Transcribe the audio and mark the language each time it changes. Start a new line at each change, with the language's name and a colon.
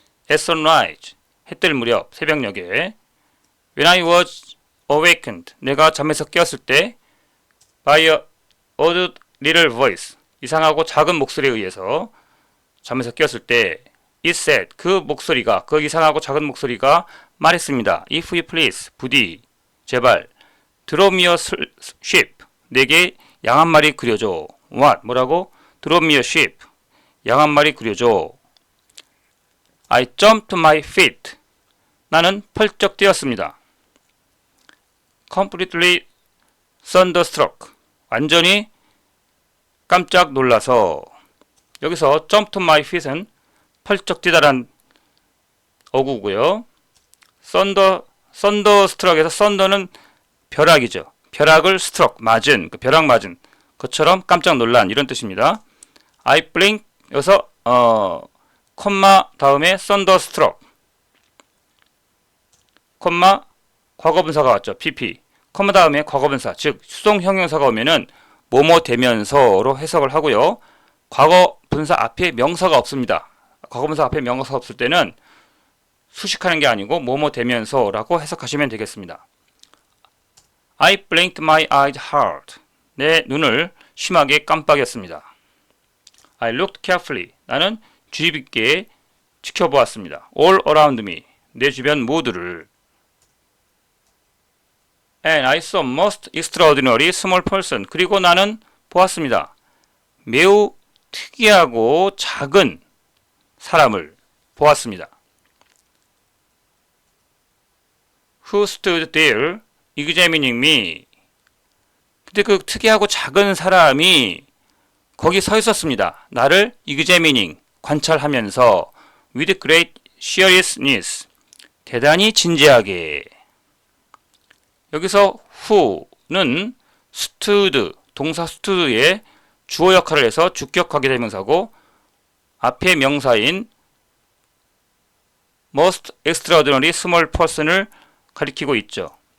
English: At sunrise,
Korean: 해 뜰 무렵, 새벽녘에
English: When I was awakened,
Korean: 내가 잠에서 깨었을 때
English: By a odd little voice,
Korean: 이상하고 작은 목소리에 의해서 잠에서 깨었을 때
English: It said,
Korean: 그 이상하고 작은 목소리가 말했습니다.
English: If you please,
Korean: 부디, 제발
English: Draw me a ship,
Korean: 내게 양 한 마리 그려줘.
English: What?
Korean: 뭐라고?
English: Draw me a ship,
Korean: 양 한 마리 그려줘.
English: I jumped to my feet,
Korean: 나는 펄쩍 뛰었습니다.
English: completely thunderstruck.
Korean: 완전히 깜짝 놀라서. 여기서
English: jump to my feet
Korean: 은 펄쩍 뛰다란 어구고요. thunderstruck에서 thunder는 벼락이죠. 벼락을 struck, 맞은, 벼락 맞은 것처럼 깜짝 놀란 이런 뜻입니다.
English: I blink
Korean: 여기서 콤마 다음에 thunderstruck 콤마 과거분사가 왔죠. PP 콤마 다음에 과거분사 즉 수동 형용사가 오면은 뭐뭐 되면서로 해석을 하고요. 과거분사 앞에 명사가 없습니다. 과거분사 앞에 명사가 없을 때는 수식하는 게 아니고 뭐뭐 되면서라고 해석하시면 되겠습니다.
English: I blinked my eyes hard.
Korean: 내 눈을 심하게 깜빡였습니다.
English: I looked carefully.
Korean: 나는 주의 깊게 지켜보았습니다.
English: All around me.
Korean: 내 주변 모두를.
English: And I saw most extraordinary small person.
Korean: 그리고 나는 보았습니다. 매우 특이하고 작은 사람을 보았습니다.
English: Who stood there examining me.
Korean: 근데 그 특이하고 작은 사람이 거기 서 있었습니다. 나를 examining, 관찰하면서
English: with great seriousness,
Korean: 대단히 진지하게. 여기서 who는 stood, 동사 stood의 주어 역할을 해서 주격하게 대명사고 앞에 명사인
English: most extraordinary small person
Korean: 을 가리키고 있죠.